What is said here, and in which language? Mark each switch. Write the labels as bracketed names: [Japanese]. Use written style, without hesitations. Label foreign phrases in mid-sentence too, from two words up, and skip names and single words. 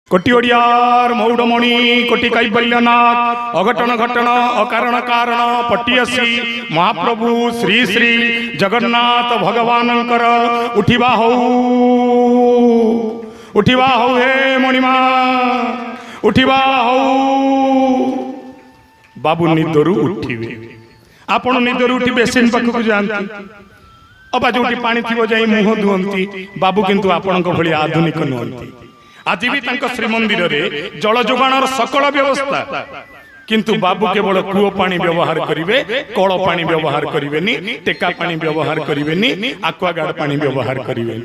[Odia] କୋଟି ଓଡ଼ିଆର ମୌଡ଼ମଣି କୋଟି କୈବଲ୍ୟନାଥ ଅଘଟନ ଘଟନ ଅକାରଣ କାରଣ ପଟିୟସୀ ମହାପ୍ରଭୁ ଶ୍ରୀ ଶ୍ରୀ ଜଗନ୍ନାଥ ଭଗବାନଙ୍କର ଉଠିବା ହଉ ହେ ମଣିମା ଉଠିବା ହଉ। ବାବୁ ନିଦରୁ ଉଠିବେ ଆପଣ ନିଦରୁ ଉଠି ବେସିନ ପାଖକୁ ଯାଆନ୍ତି ଅବା ଯୋଉଠି ପାଣି ଥିବ ଯାଇ ମୁହଁ ଧୁଅନ୍ତି ବାବୁ କିନ୍ତୁ ଆପଣଙ୍କ ଭଳି ଆଧୁନିକ ନୁହଁନ୍ତି। ଆଜି ବି ଶ୍ରୀମନ୍ଦିରରେ ଜଳ ଯୋଗାଣର ସକଳ ବ୍ୟବସ୍ଥା କିନ୍ତୁ ବାବୁ କେବଳ କୂଅ ପାଣି ବ୍ୟବହାର କରିବେ, କଳ ପାଣି ବ୍ୟବହାର କରିବେନି, ଟେକା ପାଣି ବ୍ୟବହାର କରିବେନି, ଆକ୍ୱାଗାର୍ଡ ପାଣି ବ୍ୟବହାର କରିବେନି।